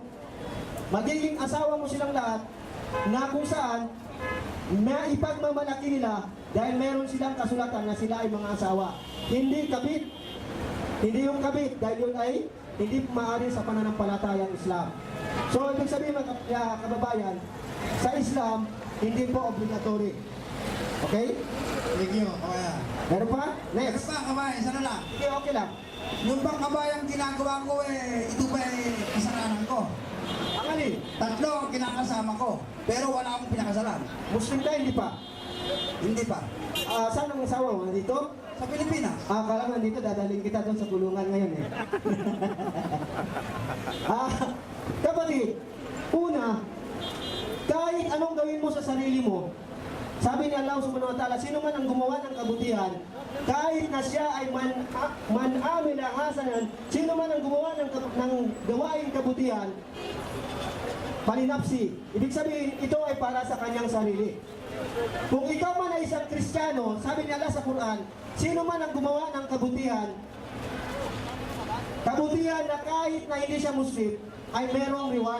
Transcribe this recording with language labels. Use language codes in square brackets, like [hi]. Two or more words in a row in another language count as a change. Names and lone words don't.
[tl] Magiging asawa mo silang lahat na kung saan maipagmamalaki nila dahil meron silang kasulatan na sila ay mga asawa. Hindi kabit. Hindi yung kabit dahil yun ay hindi maaari sa pananampalatayang Islam. So, ibig sabihin mga kababayan, sa Islam, hindi po obligatory. Okay? [en] Thank you, [tl] kabayan. Meron pa? Meron Next. pa, kabayan, isa na lang. Okay, okay lang. Yung bang kabayang ginagawa ko ito ba kasalanan ko? Ang alin? 3 ang kinakasama ko, pero wala akong pinakasalan. Muslim ka, hindi pa? Hindi pa. Saan ang asawa mo? Nandito? Sa Pilipinas. Akala nga dito, dadalhin kita doon sa kulungan ngayon eh. Kapatid, una, kahit anong gawin mo sa sarili mo, sabi ni [ar] الله سبحانه وتعالى, [tl] sino man ang gumawa ng kabutihan, kahit na siya ay [ar] من عمل حسنا, [tl] sino man ang gumawa ng gawain kabutihan, palinapsi. Ibig sabihin, ito ay para sa kanyang sarili. Kung ikaw man ay isang Kristiyano, sabi ni Allah sa Quran, sino man ang gumawa ng kabutihan na kahit na hindi siya Muslim, ay merong reward.